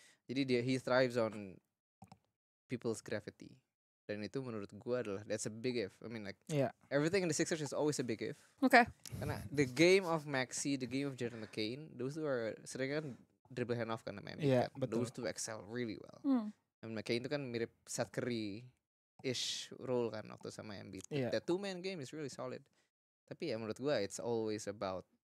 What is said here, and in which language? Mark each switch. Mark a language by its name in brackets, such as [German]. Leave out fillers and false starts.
[English] Jadi he thrives on people's gravity. [Indonesian] Dan itu menurut gua adalah [English] that's a big if. I mean like everything in the Sixers is always a big if. Karena the game of Maxey, the game of Jared McCain, those two are [Indonesian] sering kan [English] dribble hand off [Indonesian] kan namanya. [English] Those two excel really well. And McCain [Indonesian] itu kan mirip [English] Seth Curry-ish role [Indonesian] kan waktu sama Embiid. [English] That two-man game is really solid. [Indonesian] Tapi ya menurut gue [English] it's always about